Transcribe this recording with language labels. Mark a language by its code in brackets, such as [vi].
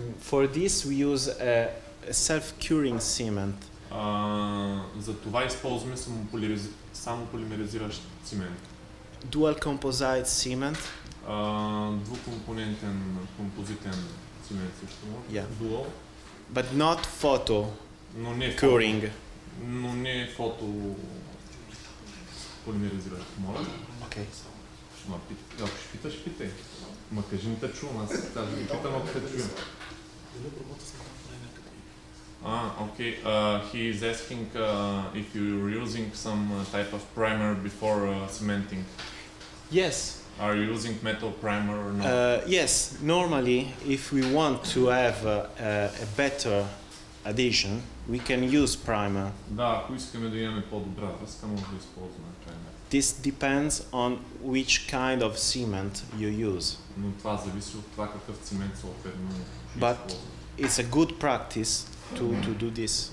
[en] For this we use a self-curing cement. [bg] За това използваме самополимеризиращ цимент. [en] Dual composite cement. [bg] Двукомпонентен композитен цимент също. Yeah. [en] Dual. But not photo [bg] Но не [en] curing. [bg] Но не фото полимеризиращ. Моля? Okay. Ако ще питаш, питай. Ма кажи ми те чувам, аз кажа ви питам, ако те чуем. Okay. [en] He is asking if you're using some type of primer before cementing. Yes. Are you using metal primer or not? Yes. Normally, if we want to have a better adhesion, we can use primer. [bg] Да, ако искаме да имаме по-добра връзка, може да използваме пример. [en] This depends on which kind of cement you use. [bg] Но това зависи от това какъв цимент съответно ще [en] But [bg] използваме. [en] it's a good practice to do this.